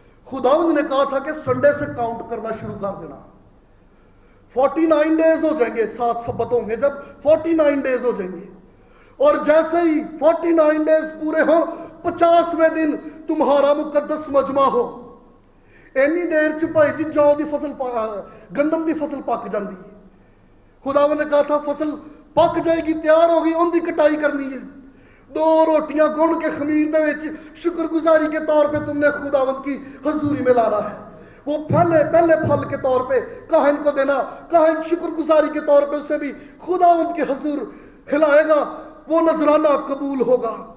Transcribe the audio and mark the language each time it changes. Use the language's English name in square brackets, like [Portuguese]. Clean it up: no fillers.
[Urdu] خداوند نے کہا تھا کہ سنڈے سے کاؤنٹ کرنا شروع کر دینا. 49 ڈیز ہو جائیں گے, 7 سبت ہوں گے جب 49 ڈیز ہو جائیں گے, اور جیسے ہی 49 ڈیز پورے ہوں 50ویں دن تمہارا مقدس مجمع ہو. [Punjabi] اینی دیر چ بھائی جی جو دی فصل گندم دی فصل پک جاندی ہے. [Urdu] خداوند نے کہا تھا فصل پک جائے گی, تیار ہوگی, ان دی کٹائی کرنی ہے. 2 روٹیاں گن کے خمیر دے وچ شکر گزاری کے طور پہ تم نے خداوند کی حضوری میں لانا ہے. وہ پہلے پھل کے طور پہ کاہن کو دینا. کاہن شکر گزاری کے طور پہ اسے بھی خداوند کے حضور ہلائے گا, وہ نذرانہ قبول ہوگا.